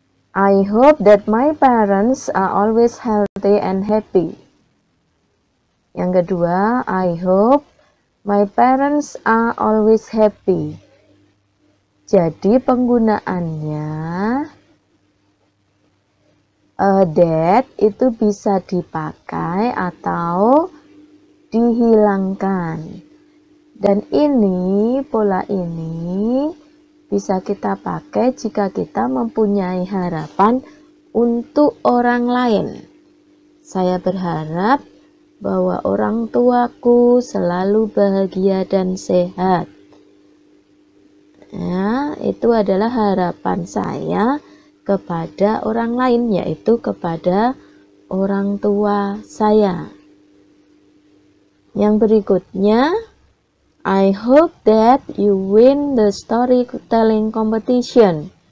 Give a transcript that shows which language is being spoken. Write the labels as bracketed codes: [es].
[en] I hope that my parents are always healthy and happy. [id] Yang kedua, [en] I hope my parents are always happy. [id] Jadi penggunaannya that itu bisa dipakai atau dihilangkan. Dan ini, pola ini bisa kita pakai jika kita mempunyai harapan untuk orang lain. Saya berharap bahwa orang tuaku selalu bahagia dan sehat. Ya, itu adalah harapan saya kepada orang lain, yaitu kepada orang tua saya. Yang berikutnya, [en] I hope that you win the storytelling competition.